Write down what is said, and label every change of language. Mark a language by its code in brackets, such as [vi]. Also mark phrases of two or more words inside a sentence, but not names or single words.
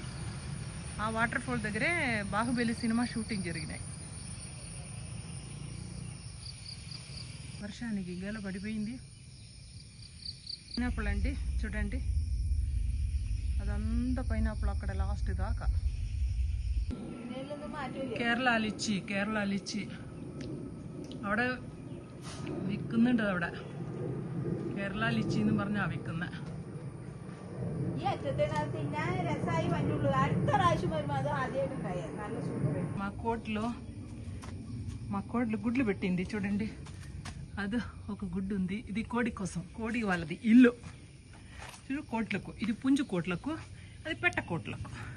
[te] ఆ [en] water fall [te] దగ్గరే బాహుబలి [en] cinema shooting [te] జరిగినాయి. వర్షానికి గేల పడిపోయింది. పైనాపిల్ అండి చూడండి, అదంతా పైనాపిల్ అక్కడ లాస్ట్ దాకా. [ml] കേരള ലിച്ചി അവിടെ വിൽക്കുന്നുണ്ട്. അവിടെ കേരള ലിച്ചി എന്ന് പറഞ്ഞാ വിൽക്കുന്നത്. [te] మా కోడ్లు గుడ్లు పెట్టింది చూడండి. అది ఒక గుడ్డు ఉంది. ఇది కోడి కోసం, కోడి వాళ్ళది ఇల్లు. చూడు కోట్లకు, ఇది పుంజు కోట్లకు, అది పెట్ట కోట్లకు.